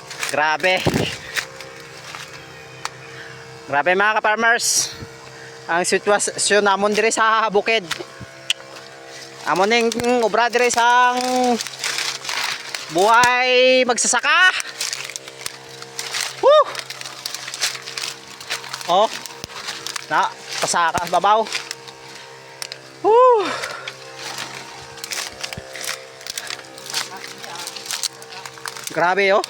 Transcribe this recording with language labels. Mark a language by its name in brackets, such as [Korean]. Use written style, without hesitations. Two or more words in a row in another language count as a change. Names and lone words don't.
[Hiligaynon] Grabe. Grabe mga ka-farmers. Ang sitwasyon namon dire sa bukid. Amon ning obra dire sang buhay magsasaka. Woo! Oh. Na, pasaka babaw. Woo! Grabe oh.